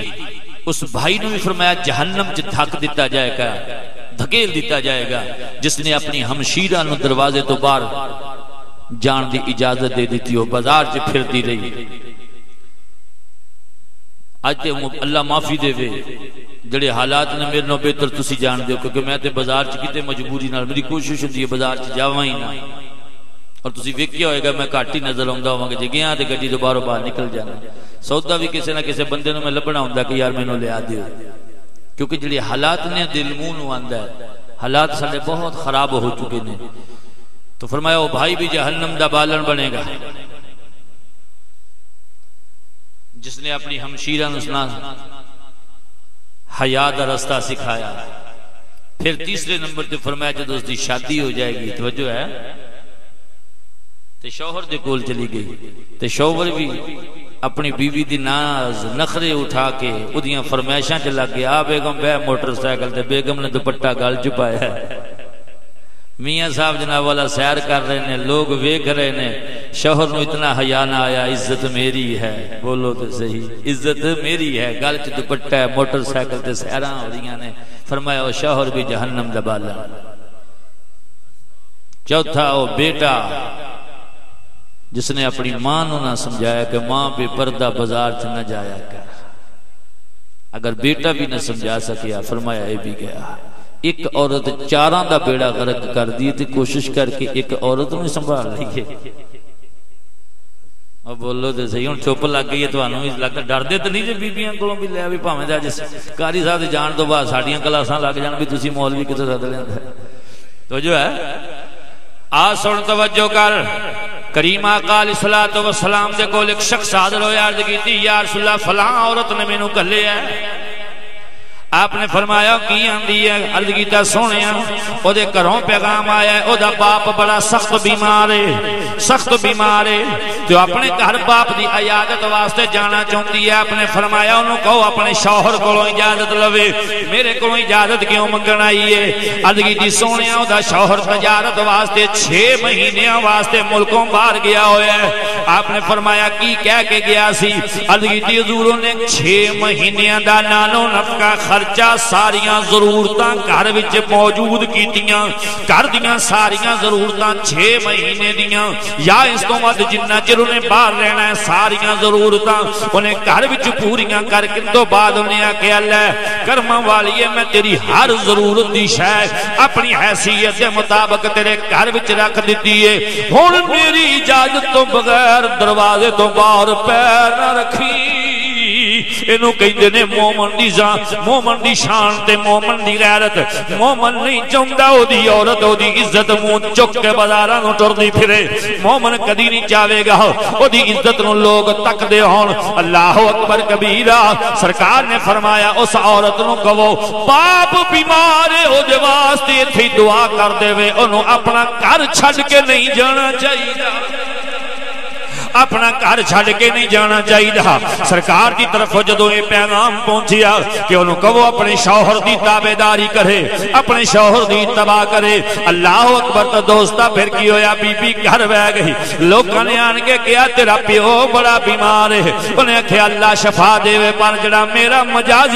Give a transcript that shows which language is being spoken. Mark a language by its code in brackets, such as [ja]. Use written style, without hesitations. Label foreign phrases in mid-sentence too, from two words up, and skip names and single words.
[pa] اس بھائی نے بھی فرمایا جہنم چ دھک دیتا جائے گا، دھکیل دیتا جائے گا، جس نے اپنی ہمشیرہ نو دروازے تو باہر جان دی اجازت دے دیتی ہو، بازار چ پھرتی رہی۔ آج تے اللہ معافی دے وے جڑے حالات نے میرے نو بہتر تسی جان دیو، کیونکہ میں تے بازار چ کیتے مجبوری نال میری کوشش ہوندی ہے بازار چ جاواں ہی نہ، اور تسی ویکھیا ہوئے گا میں گھٹ ہی نظر آوندا ہواں کہ گیاں تے گڈی تو باہروں باہر نکل جانا۔ سودا بھی کسے نہ کسے بندے نو میں لبنا ہوندا کہ یار مینوں لیا دیو، کیونکہ جڑے حالات نے دل منہ نو آندا ہے، حالات سارے بہت خراب ہو چکے نے۔ تو فرمایا وہ بھائی بھی جہنم دا بالن بنے گا جس نے اپنی ہمشیرہ نو حیا دا رستہ سکھایا۔ پھر تیسرے نمبر تے فرمایا جب اس دی شادی ہو جائے گی، توجہ ہے، تے شوہر دے کول چلی گئی، تے شوہر بھی اپنی بیوی دی ناز نخرے اٹھا کے اودیاں فرمائشاں چ لگ گیا، بیگم بہ موٹر سائیکل تے بیگم نے دوپٹہ گل چھپایا ہے، میاں صاحب جناب والا سیر کر رہے نے، لوگ ویکھ رہے نے، شوہر نو اتنا حیا نہ آیا، عزت میری ہے، بولو تے صحیح، عزت میری ہے، گل چ دوپٹہ ہے، موٹر سائیکل تے سیراں ہو رہی نے۔ فرمایا وہ شوہر بھی جہنم دا بالا۔ چوتھا وہ بیٹا جس نے اپنی ماں نو نہ سمجھایا کہ ماں بے پردہ بازار چ نہ جایا کر، اگر بیٹا بھی نہ سمجھا سکیا، فرمایا اے بھی گیا۔ ایک عورت 4 دا بیڑا غرق کر دی، تے کوشش کر کے ایک عورت نو سنبھال لئیے۔ اور بولو تے صحیح، ہن چپ لگ گئی ہے تانوں بھی لگدا، ڈردے تے نہیں جے بیبییاں کولوں بھی لے بھی بھاویں دا جس قاری صاحب جان تو بعد ساڈیاں کلاساں لگ جان بھی تسی مولوی کتے سد لیندا تو جو ہے۔ آ سن توجہ کر، کریم آقا [ar] علیہ الصلوۃ والسلام [pa] دے کول ایک شخص حاضر ہویا، عرض کیتی [ar] یا رسول اللہ [pa] فلاں عورت نے مینوں گھلیا ہے۔ آپ نے فرمایا کی آندی ہے؟ عرض کیتا سونیا او دے گھروں پیغام آیا ہے، او دا باپ بڑا سخت بیمار ہے، سخت بیمار ہے، تو اپنے گھر باپ دی عیادت واسطے جانا چاہتی ہے۔ آپ نے فرمایا انہوں کہو اپنے شوہر کولوں اجازت لوے، میرے کولوں اجازت کیوں منگن آئی ہے؟ عرض کیتی سونیا او دا شوہر تجارت واسطے 6 مہینیاں واسطے ملکوں باہر گیا ہویا ہے۔ آپ نے فرمایا کی کہہ کے گیا سی؟ عرض کیتی حضور نے 6 مہینیاں دا نانو نفقہ خرچہ ساریاں ضرورتاں گھر وچ موجود کیتیاں، گھر دیاں ساریاں ضرورتاں 6 مہینے دیاں یا اس تو ود جنہ چر انہیں باہر رہنا ہے ساریاں ضرورتاں انہیں گھر وچ پوریاں کر کے تو بعد انہیں آکے اللہ کرماں والی ہے میں تیری ہر ضرورت دی شے اپنی حیثیت کے مطابق تیرے گھر وچ رکھ دیتی ہے، ہن میری اجازت تو بغیر دروازے تو باہر پیر نہ رکھی۔ انہوں کہندے نے مومن دی شان تے مومن دی غیرت، مومن نہیں چاہندا او دی عورت او دی عزت منہ چک کے بازاراں نوں ٹردی پھرے، مومن کدی نہیں چاہے گا او دی عزت نوں لوگ تک دے ہون۔ [ar] اللہ اکبر کبیرہ، [pa] سرکار نے فرمایا اس عورت نوں کہو باپ بیمار ہے او دے واسطے ایتھے دعا کر دے وے، انہوں اپنا گھر چھڈ کے نہیں جانا چاہیے۔ اپنا گھر چھڈ کے نہیں جانا چاہیے سرکار دی طرف جدوں یہ پیغام پہنچیا کہ انہوں کہو اپنے شوہر دی تابعداری کرے اپنے شوہر دی اتباع کرے [ar] اللہ اکبر [pa] تو دوستا پھر کی ہویا بی بی گھر بہ گئی لوگوں نے آن کے کیا تیرا پیو بڑا بیمار ہے انہیں کہا اللہ شفا دے پر جڑا میرا مجازی